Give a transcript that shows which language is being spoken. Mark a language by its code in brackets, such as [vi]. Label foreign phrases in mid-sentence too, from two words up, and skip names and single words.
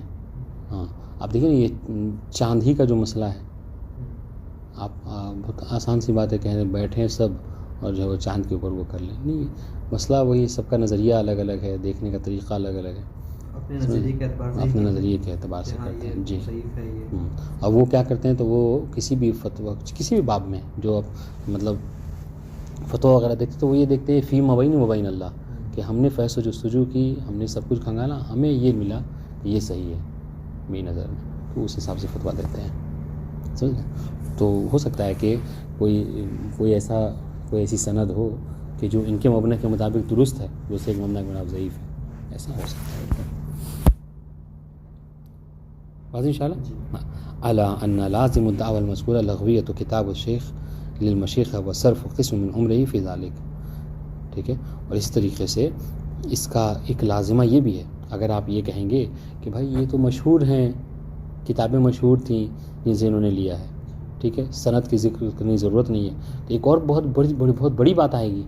[ur] ہاں، آپ دیکھیں نا یہ چاند ہی کا جو مسئلہ ہے، آپ بہت آسان سی بات ہے کہنے بیٹھیں سب اور جو ہے وہ چاند کے اوپر وہ کر لیں، نہیں، مسئلہ وہی، سب کا نظریہ الگ الگ ہے، دیکھنے کا طریقہ الگ الگ ہے، اپنے نظریے کے اعتبار سے اپنے نظریے کے اعتبار سے ہاں کرتے ہیں، یہ جی۔ ضعیف ہے یہ، اب وہ کیا کرتے ہیں تو وہ کسی بھی فتویٰ، کسی بھی باب میں جو مطلب فتویٰ وغیرہ دیکھتے تو وہ یہ دیکھتے ہیں [ar] فی مبین وبین اللہ، [ur] کہ ہم نے فحص و جستجو کی، ہم نے سب کچھ کھنگالا، ہمیں یہ ملا کہ یہ صحیح ہے میری نظر میں، تو اس حساب سے فتویٰ دیتے ہیں، سمجھ گئے؟ تو ہو سکتا ہے کہ کوئی ایسی سند ہو کہ جو ان کے مبنی کے مطابق درست ہے، دوسرے کے مبنی کے مطابق ضعیف ہے، ایسا ہو سکتا ہے۔ بات [ar] ان شاء اللہ اعلیٰ ان لازم الدعوى المذکورہ لغویۃ کتاب الشیخ للمشیخہ وصرف قسم من عمرہ فی ذلک، [ur] ٹھیک ہے، اور اس طریقے سے اس کا ایک لازمہ یہ بھی ہے، اگر آپ یہ کہیں گے کہ بھائی یہ تو مشہور ہیں، کتابیں مشہور تھیں جن سے انہوں نے لیا ہے، ٹھیک ہے، سند کی ذکر کرنے کی ضرورت نہیں ہے، تو ایک اور بہت بڑی بات آئے گی،